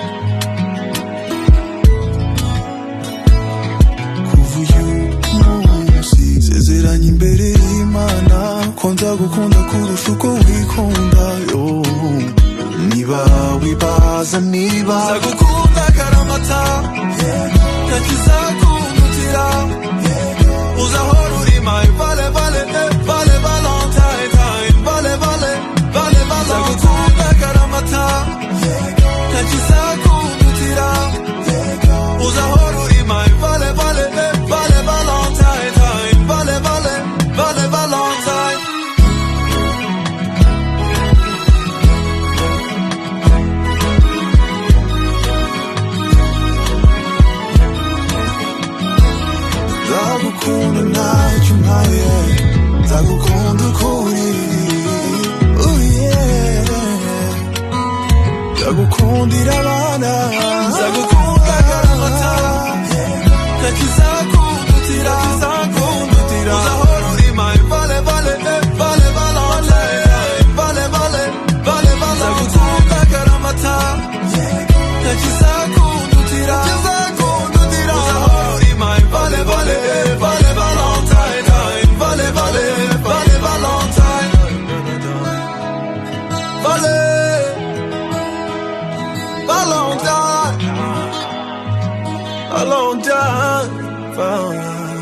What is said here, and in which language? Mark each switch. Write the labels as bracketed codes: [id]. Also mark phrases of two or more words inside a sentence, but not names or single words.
[rw] Kuva uyu munsi sezeranye imbere y'Imana ko nzagukunda kurusha uko wikunda yo. Niba wibaza niba nzagukunda karamata, nakizakundutira, uzahora uri [en] my vale vale vale valentine time, vale vale vale vale. [rw] Nzagukunda karamata, nakizakundutira, uzahora uri [en] my vale vale vale valentine time, vale vale vale valentine. [rw] Nzagukunda ntacyo umpaye, nzagukunda ukuri, [en] oh yeah. [rw] Nzagukundira abana, nzagukunda karamata, nakizakundutira, uzahora uri [en] my vale vale vale valentine, vale vale vale vale. [rw] Nzagukunda karamata, nakizakundutira, uzahora uri [en] my vale vale vale valentine time, vale vale vale valentine, vale valentine, valentine.